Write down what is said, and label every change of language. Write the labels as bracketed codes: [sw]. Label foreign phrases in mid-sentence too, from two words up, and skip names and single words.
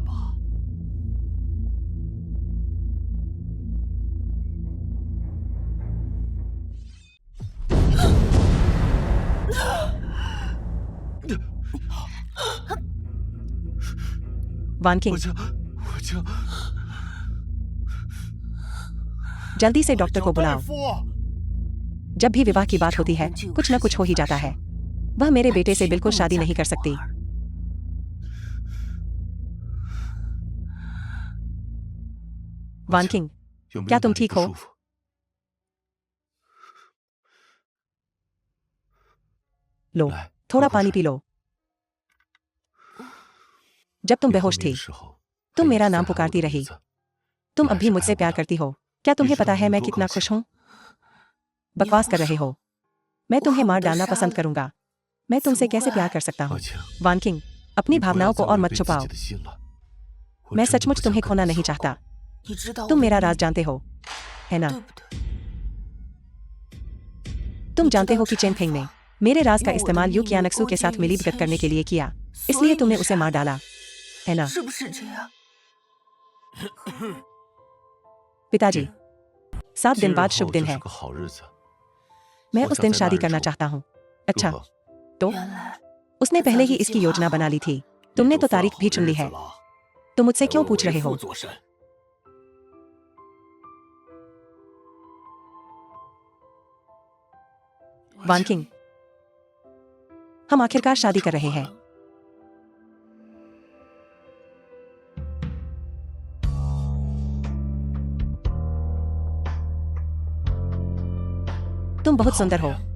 [hi] वानकिंग, जल्दी से डॉक्टर को बुलाओ। जब भी विवाह की बात होती है कुछ न कुछ हो ही जाता है। वह मेरे बेटे से बिल्कुल शादी नहीं कर सकती। वान किंग, [zh] 有没有 [hi] क्या [zh] 哪 [hi] तुम [zh] 里 [hi] ठीक [zh] 不 [hi] हो? [zh] 舒服？ [hi] लो, [zh] 来， [hi] थोड़ा [zh] 喝口 [hi] पानी [zh] 水 [hi] पी लो। जब तुम [zh] 你昏 [hi] बेहोश [zh] 迷 [hi] थी [zh] 的时候， [hi] तुम [zh] 还一 [hi] मेरा [zh] 直在 [hi] नाम [zh] 喊我 [hi] पुकारती [zh] 的 [hi] रही। [zh] 名字。 [hi] तुम [zh] 你 [hi] अब [zh] 还 [hi] भी [zh] 是 [hi] मुझसे [zh] 爱 [hi] प्यार [zh] 我的。 [hi] करती हो। क्या [zh] 你 [hi] तुम्हें [zh] 知道 [hi] पता [zh] 我 [hi] है [zh] 有 [hi] मैं [zh] 多 [hi] कितना [zh] 高 [hi] खुश [zh] 兴？ [hi] हूँ? बकवास कर रहे हो। मैं तुम्हें मार डालना पसंद करूंगा। मैं तुमसे कैसे प्यार कर सकता [zh] 抱 [hi] हूँ? [zh] 歉， [hi] वान किंग, अपनी [zh] 你不要 [hi] भावनाओं को [zh] 再 [hi] और [zh] 违 [hi] मत [zh] 背自 [hi] छुपाओ। [zh] 己的心了。我 [hi] मैं [zh] 真的不 [hi] सचमुच [zh] 想 [hi] तुम्हें [zh] 跟 [hi] खोना [zh] 你 [hi] नहीं [zh] 错 [hi] चाहता। [zh] 你知道我 [hi] तुम [zh] 的 [hi] मेरा [zh] 秘 [hi] राज [zh] 密 [hi] जानते हो, है ना? [zh] 对不对？ [hi] तुम [zh] 你知 [hi] जानते [zh] 道 [hi] हो कि [zh] 柴 [hi] चेन फेंग ने [zh] 房 [hi] मेरे राज का [zh] 用我的 [hi] इस्तेमाल [zh] 秘 [hi] यू [zh] 密 [hi] कियानक्सू [zh] 勾 [hi] के [zh] 结 [hi] साथ [zh] 于 [hi] मिलीभगत [zh] 千 [hi] करने के [zh] 寻 [hi] लिए किया, [zh] 所 [hi] इसलिए [zh] 以 [hi] तुमने [zh] 你 [hi] उसे [zh] 杀 [hi] मार [zh] 了 [hi] डाला, है ना? [zh] 是不是这样？ [hi] पिताजी, 7 दिन [zh] 今日 [hi] बाद शुभ [zh] 后 [hi] दिन [zh] 这是 [hi] है। [zh] 个好日子， [hi] मैं [zh] 我 [hi] उस [zh] 想 [hi] दिन [zh] 在那 [hi] शादी [zh] 日 [hi] करना [zh] 出。 [hi] चाहता हूँ। [zh] 如 [hi] अच्छा, [zh] 何？ [hi] तो [zh] 原来 [hi] उसने [zh] 他早 [hi] पहले [zh] 就 [hi] ही [zh] 计 [hi] इसकी [zh] 划 [hi] योजना [zh] 好 [hi] बना [zh] 了 [hi] ली थी। [zh] 你 [hi] तुमने [zh] 都 [hi] तो [zh] 算 [hi] तारीख [zh] 好 [hi] भी [zh] 日 [hi] चुन ली [zh] 子 [hi] है। [zh] 了， [hi] तुम मुझसे [zh] 来 [hi] क्यों [zh] 为 [hi] पूछ [zh] 我 [hi] रहे [zh] 为 [hi] हो? [zh] 父做甚？ [hi] वान किंग, हम आखिरकार शादी कर रहे हैं। तुम बहुत सुंदर हो।